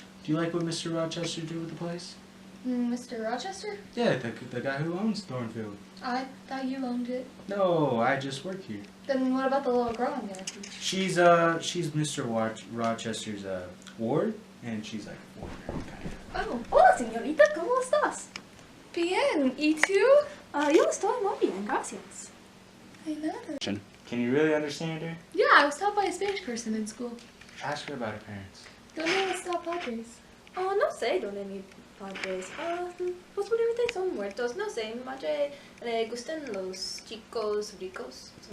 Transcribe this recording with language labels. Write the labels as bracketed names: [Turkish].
[English] Do you like what Mr. Rochester did with the place? Mr. Rochester? Yeah, the guy who owns Thornfield. I thought you owned it. No, I just work here. Then what about the little girl I'm gonna teach? She's Mr. Rochester's ward, and she's like a foreigner kind of. [Spanish] Oh, hola señorita, ¿cómo estás? Bien, ¿y tú? Yo estoy muy bien, gracias. [English] I know. Can you really understand her? Yeah, I was taught by a Spanish person in school. Ask her about her parents. [Spanish] ¿Dónde está padres? Oh, no sé dónde mi padres. Posiblemente son muertos, no sé. Mi madre le gustan los chicos ricos.